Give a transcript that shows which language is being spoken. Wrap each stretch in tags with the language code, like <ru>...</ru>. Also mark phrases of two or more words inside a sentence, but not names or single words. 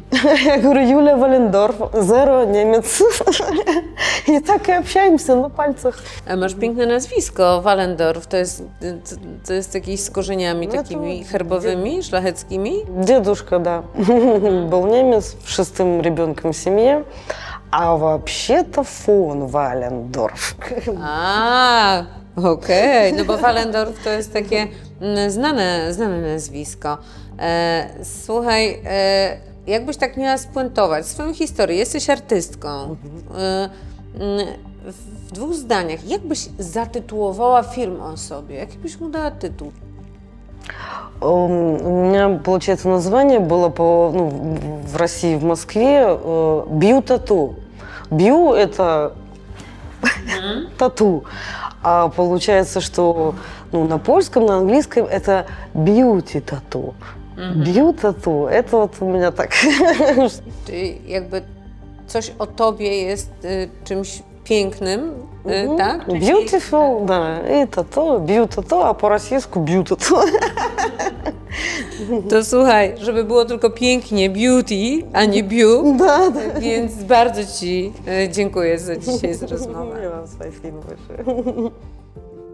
<ru>Я говорю, Юлия Валендорф, zero немец.</ru> <pl>I tak общаемся na palcach. A masz piękne nazwisko, Wallendorf. To jest jakieś z korzeniami No takimi to- herbowymi, szlacheckimi?</pl> <ru>Дедушка, да, был немец, 6-м ребенком в семье, а вообще-то фон Валендорф.</ru> <pl>A, okej. No bo Wallendorf to jest takie znane nazwisko. Słuchaj, jakbyś tak miała spuentować swoją historię, jesteś artystką. W 2 zdaniach, jak byś zatytułowała film o sobie? Jaki byś mu dała tytuł?</pl> <ru>У меня, получается, название было в России, в Москве, «Бью-тату». «Бью» — это тату, а получается, что на польском, на английском это «бьюти-тату». «Бью-тату» — это вот у меня так.</ru> <pl>Czyli jakby coś o tobie jest czymś pięknym, tak? Czyli- Beautiful,</pl> <ru>да, и тату, бью-тату, а по-российски бью-тату.</ru> <pl>To słuchaj, żeby było tylko pięknie, beauty, a nie biu,</pl> <ru>Да, да.</ru> <pl>więc bardzo ci dziękuję za dzisiaj za rozmowę.</pl> <ru>Спасибо большое.</ru>